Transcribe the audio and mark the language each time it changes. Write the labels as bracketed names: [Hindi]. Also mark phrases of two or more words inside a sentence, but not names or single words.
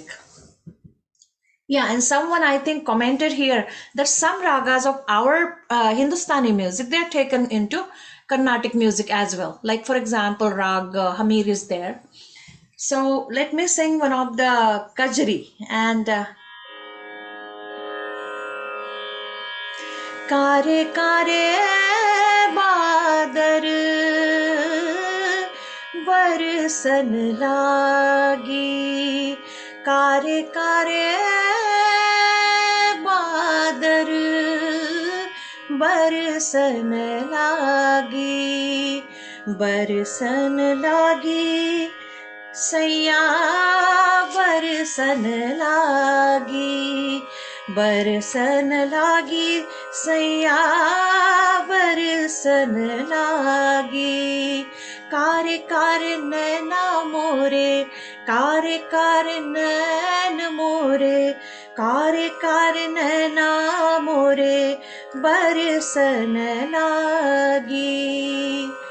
[English] Yeah, and someone I think commented here that some ragas of our Hindustani music, they are taken into Carnatic music as well. Like for example, rag Hamir is there. So let me sing one of the Kajri and [Hindi] कारे कारे बादर बरसन लागी कारे कारे बादर बरसन लागी सैया बरसन लागी सैया बरसन लागी कारे कारे नैना मोरे कारे कारे नैन मोरे कारे कारे नैना मोरे बरसन लागी,